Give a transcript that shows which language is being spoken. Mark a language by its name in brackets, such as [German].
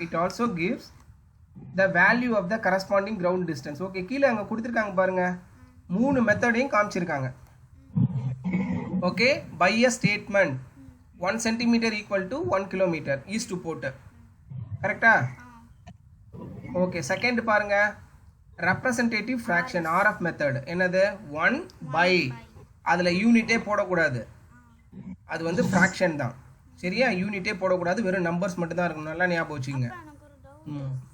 [English] It also gives the value of the corresponding ground distance. [Tamil] Okay, கீழே அங்கே கொடுத்துருக்காங்க பாருங்க, 3 மெத்தடையும் காமிச்சிருக்காங்க. [English] okay, by a statement 1 centimeter equal to 1 kilometer is to [Tamil] போட்டு, கரெக்டா? ஓகே, செகண்ட் பாருங்க, ரெப்ரசன்டேட்டிவ் ஃப்ராக்ஷன் ஆர்எஃப் மெத்தட். என்னது, 1/, அதில் யூனிட்டே போடக்கூடாது, அது வந்து ஃப்ராக்ஷன் தான். சரியா? யூனிட்டே போடக்கூடாது, வெறும் நம்பர்ஸ் மட்டும் தான் இருக்கணும். நல்லா ஞாபகம் வச்சுக்கோங்க. எனக்கு ஒரு டவுட். ம்